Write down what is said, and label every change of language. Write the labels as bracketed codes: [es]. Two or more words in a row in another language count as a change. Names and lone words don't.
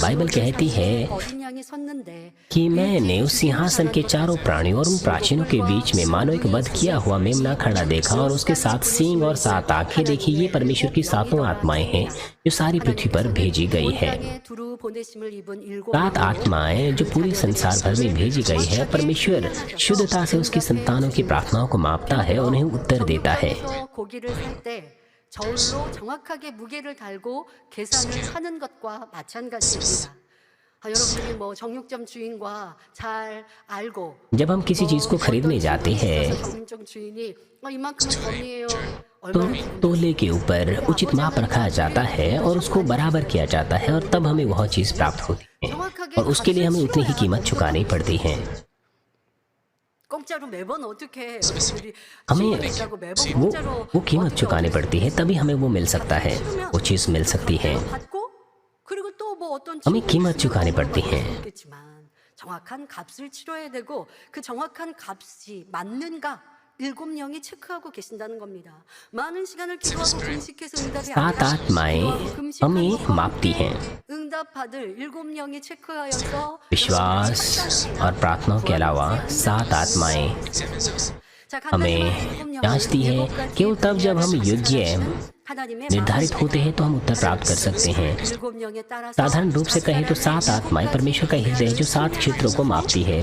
[hi] बाइबल कहती है कि मैंने उस सिंहासन के चारों प्राणियों और उन प्राचीनों के बीच में मानो एक वध किया हुआ मेमना खड़ा देखा और उसके 7 सींग और 7 आंखें देखी। ये परमेश्वर की 7 आत्माएं हैं जो सारी पृथ्वी पर भेजी गई है। 7 आत्माएं जो पूरे संसार भर में भेजी गई है। परमेश्वर शुद्धता से उसकी संतानों की प्रार्थनाओं को मापता है, उन्हें उत्तर देता है। [ko] 저울로 정확하게 무게를 달고 계산을 하는 것과 마찬가지입니다. 여러분들이 뭐 정육점 주인과 잘 알고 [hi] जब हम किसी चीज को खरीदने जाते हैं [ko] 정육점 주인이 이만큼은 범이에요. [hi] तो तोले के ऊपर उचित माप रखा जाता है और उसको बराबर किया जाता है और तब हमें वह चीज प्राप्त होती है और उसके लिए हमें उतनी ही कीमत चुकानी पड़ती है। [ko] 공짜로 매번 어떻게 해요? [hi] हमें वो कीमत चुकानी पड़ती है, तभी हमें वो मिल सकता है, वो चीज मिल सकती है। [ko] 받고 그리고 또 뭐 어떤 [hi] हमें कीमत चुकानी पड़ती है। [ko] 있겠지만 정확한 값을 치러야 되고 그 정확한 값이 맞는가 7명이 체크하고 계신다는 겁니다. 많은 시간을 기도하고 금식해서 응답이 안 [hi] 7 आत्माएं हमें मापती हैं। [ko] 응답 받을 7명이 체크하여서 [hi] विश्वास और प्रार्थनाओं के अलावा 7 आत्माएं हमें जांचती है। केवल तब जब हम योग्य निर्धारित होते हैं तो हम उत्तर प्राप्त कर सकते हैं। साधारण रूप से कहें तो 7 आत्माएं परमेश्वर का हृदय जो 7 क्षेत्रों को मापती है।